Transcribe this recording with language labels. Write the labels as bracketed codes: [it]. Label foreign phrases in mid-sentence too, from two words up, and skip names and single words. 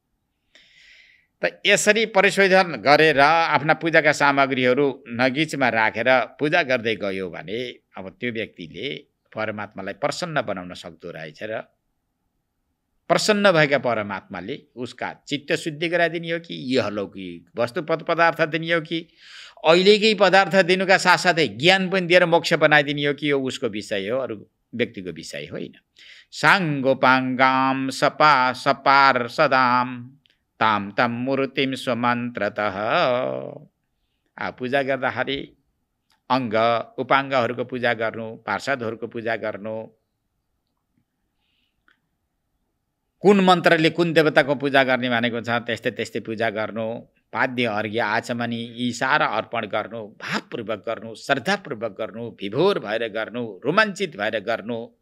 [ne] त यसरी परिशोधन गरेर आफ्ना पूजाका सामग्रीहरू नगिचमा राखेर पूजा गर्दै गयो भने अब त्यो व्यक्तिले परमात्मालाई प्रसन्न बनाउन सक्दो रहेछ र प्रसन्न भएका परमात्माले उसका चित्त शुद्धि गराइदिने हो कि यहलौकिक वस्तु पदार्थ दिने हो कि अहिलेकै पदार्थ दिनुका साथसाथै ज्ञान पनि दिएर मोक्ष बनाइदिने हो कि यो उसको विषय हो, अरू व्यक्तिको विषय होइन। [sa] साङ्गोपाङ्गाम सपा सपार सदाम ताम तम मूर्तिम स्वमन्त्रतः। [ne] पूजा गर्दाखेरि अङ्ग उपाङ्गहरूको पूजा गर्नु, पार्षदहरूको पूजा गर्नु, कुन मन्त्रले कुन देवताको पूजा गर्ने भनेको छ त्यस्तै त्यस्तै पूजा गर्नु, पाद्य अर्घ्य आचमनी यी सारा अर्पण गर्नु, भावपूर्वक गर्नु, श्रद्धापूर्वक गर्नु, विभोर भएर गर्नु, रोमाञ्चित भएर गर्नु।